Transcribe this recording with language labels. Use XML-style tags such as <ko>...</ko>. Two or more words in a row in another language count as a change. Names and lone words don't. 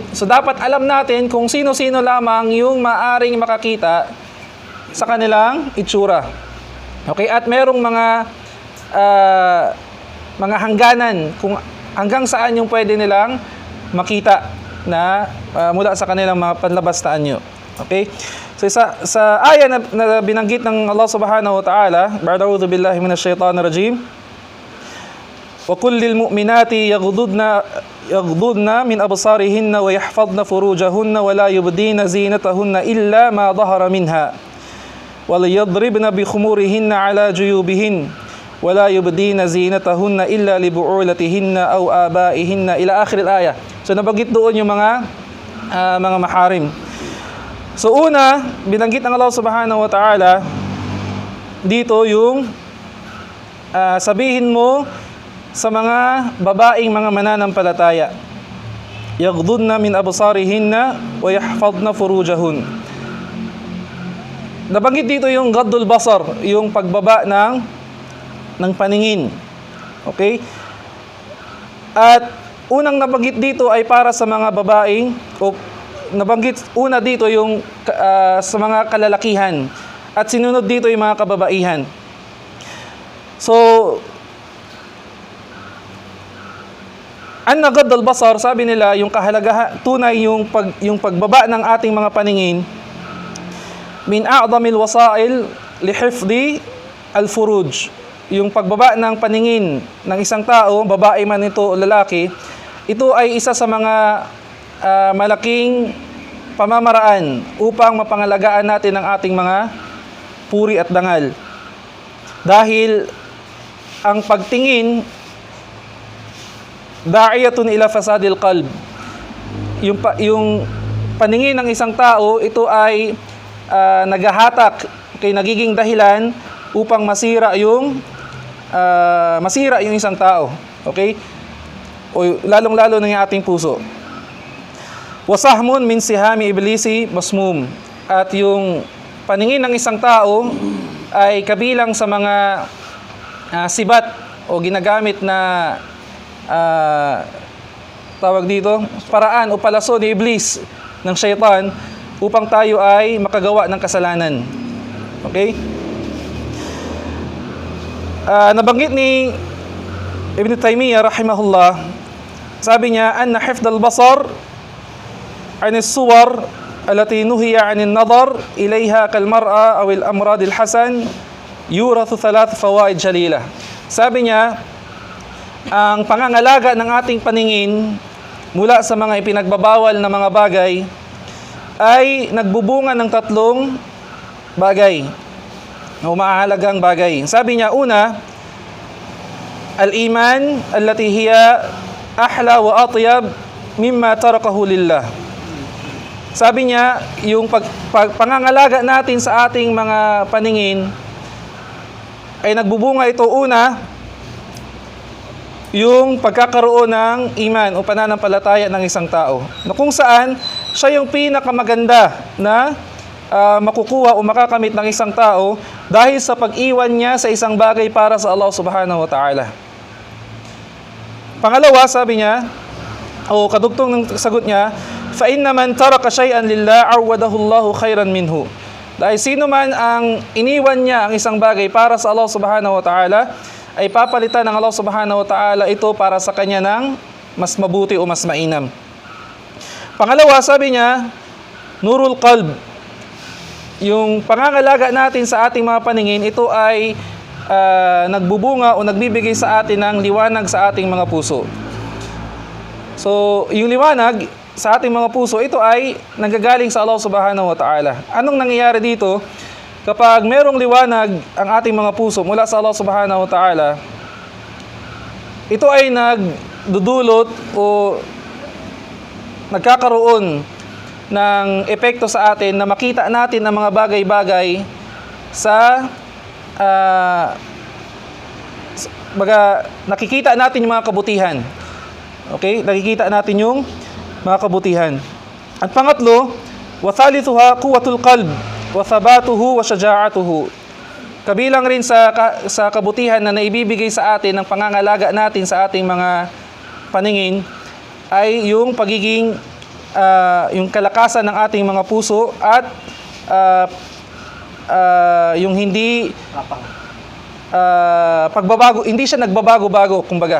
<tl>So dapat alam natin kung sino-sino lamang yung maaring makakita sa kanilang itsura. Okay? At merong mga hangganan kung hanggang saan yung pwede nilang makita na mula sa kanilang mga panlabas na anyo. Okay? So sa aya na binanggit ng Allah</tl> <ar>سبحانه وتعالى, بعد أعوذ بالله من الشيطان الرجيم. وقل للمؤمنات يغضضن من أبصارهن ويحفظن فروجهن ولا يبدين زينتهن إلا ما ظهر منها. وليضربن بخمرهن على جيوبهن ولا يبدين زينتهن إلا لبعولتهن أو آبائهن إلى آخر الآية.</ar> <tl>So nabanggit doon yung mga maharim. So una, binanggit ng Allah</tl> <ar>سبحانه وتعالى</ar> <tl>dito yung sabihin mo sa mga babaeng mga mananampalataya.</tl> <ar>يغضضن من أبصارهن ويحفظن فروجهن.</ar> <tl>Nabanggit dito yung</tl> <ar>غض البصر,</ar> <tl>yung pagbaba ng paningin. Okay? At unang nabanggit dito ay para sa mga babaeng nabanggit una dito yung sa mga kalalakihan at sinunod dito yung mga kababaihan.</tl> <ar>So أن غض البصر,</ar> <tl>sabi nila, yung kahalagahan tunay yung pagbaba ng ating mga paningin</tl> <ar>من أعظم الوسائل لحفظ الفروج.</ar> <tl>Yung pagbaba ng paningin ng isang tao, babae man ito o lalaki, ito ay isa sa mga malaking pamamaraan upang mapangalagaan natin ang ating mga puri at dangal. Dahil ang pagtingin</tl> <ar>داعية إلى فساد القلب.</ar> <tl>Yung paningin ng isang tao, ito ay naghahatak, nagiging dahilan upang masira yung isang tao. Okay? O lalong-lalo ng ating puso.</tl> <ar>وسهم من سهام إبليس مسموم.</ar> <tl>At yung paningin ng isang tao ay kabilang sa mga sibat o ginagamit na tawag dito, paraan o palaso ni iblis ng syaitan upang tayo ay makagawa ng kasalanan. Okay? Nabanggit ni Ibn Taymiyyah rahimahullah, sabi niya,</tl> <ar>أن حفظ البصر عن الصور التي نهي عن النظر إليها كالمرأة أو الأمراض الحسن يورث 3 فوائد جليلة.</ar> <tl>Sabi niya, ang pangangalaga ng ating paningin mula sa mga ipinagbabawal na mga bagay ay nagbubunga ng 3 bagay o mahalagang bagay. Sabi niya, una,</tl> <ar>الإيمان التي هي أحلى وأطيب مما تركه لله.</ar> <tl>Sabi niya, yung pangangalaga natin sa ating mga paningin ay nagbubunga ito una, yung pagkakaroon ng iman o pananampalataya ng isang tao. Na kung saan, siya yung pinakamaganda na makukuha o makakamit ng isang tao dahil sa pag-iwan niya sa isang bagay para sa Allah</tl> <ar>سبحانه وتعالى.</ar> <tl>Pangalawa, sabi niya, o kadugtong ng sagot niya,</tl> <ar>فَإِنَّ مَنْ تَرَكَ شَيْئًا لِلَّهِ عَوَّدَهُ اللَّهُ خَيْرًا مِنْهُ.</ar> <tl>Dahil sino man ang iniwan niya ang isang bagay para sa Allah</tl> <ar>سبحانه وتعالى,</ar> <tl>ay papalitan ng Allah</tl> <ar>سبحانه وتعالى</ar> <tl>ito para sa kanya ng mas mabuti o mas mainam. Pangalawa, sabi niya,</tl> <ar>نور القلب.</ar> <tl>Yung pangangalaga natin sa ating mga paningin, ito ay nagbubunga o nagbibigay sa atin ng liwanag sa ating mga puso. So, yung liwanag sa ating mga puso, ito ay nanggagaling sa Allah</tl> <ar>سبحانه وتعالى.</ar> <tl>Anong nangyayari dito? Kapag merong liwanag ang ating mga puso mula sa Allah</tl> <ar>سبحانه وتعالى,</ar> <tl>ito ay nagdudulot o nagkakaroon ng epekto sa atin na makita natin ang mga bagay-bagay sa nakikita natin yung mga kabutihan. Okay? Nakikita natin yung mga kabutihan. At pangatlo,</tl> <ar>وثالثها قوة القلب وثباته وشجاعته.</ar> <tl>Kabilang rin sa kabutihan na naibibigay sa atin ng pangangalaga natin sa ating mga paningin ay yung pagiging yung kalakasan ng ating mga puso at yung hindi pagbabago, hindi siya nagbabago-bago, kumbaga.</tl>